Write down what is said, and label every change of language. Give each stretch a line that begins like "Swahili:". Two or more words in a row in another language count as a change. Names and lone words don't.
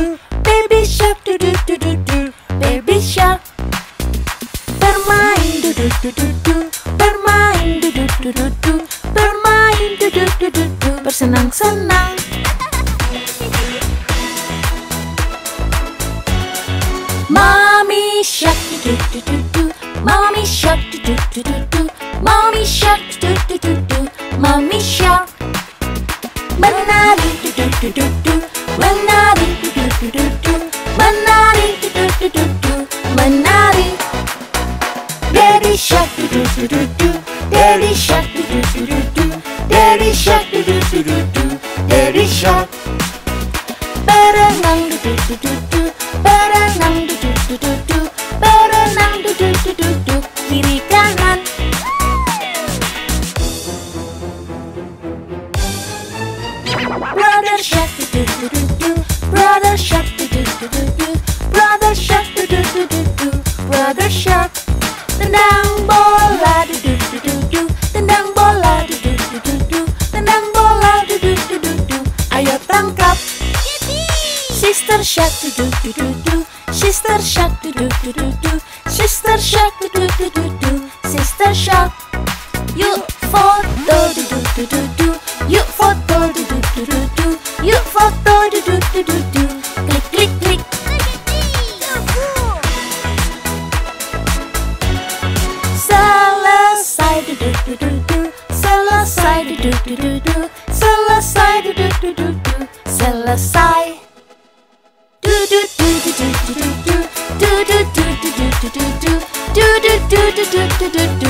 English: Baby shark do do do do do. Baby shark bermain do do do do do. Bermain do do do do do. Bermain do do do do do.
Indonesian: Bersenang-senang.
English: Mommy shark do do do do do. Mommy shark do do do do do. Mommy shark do do do do. Mommy shark menari du du du du du, menari du du du du du, menari du du du du du, menari. Daddy shark du du du du du, Daddy shark du du du du du, Daddy shark du du du du du, Daddy shark. Berenang du du du du du, berenang du du du du du, berenang du du du du du,
Indonesian: kiri kanan.
English: Brother shark do do do do do. Brother shark do do do do do. Brother shark do do do do do. Brother shark
Indonesian: tendang bola do do do do do. Tendang bola do do do do do. Tendang bola do do do do do. Ayo tangkap.
English: Sister shark do do do do do. Sister shark do do do do do. Sister shark do do do do do. Sister shark.
Indonesian: Yuk foto do do do do do. Yuk foto do do do do do. Yuk foto do do do do do. Klik klik klik. Selesai do do do do do. Selesai do do do do do. Selesai do do do do do. Selesai. Do do do do do do do do. Do do do do do do do do. Do do do do do do do do.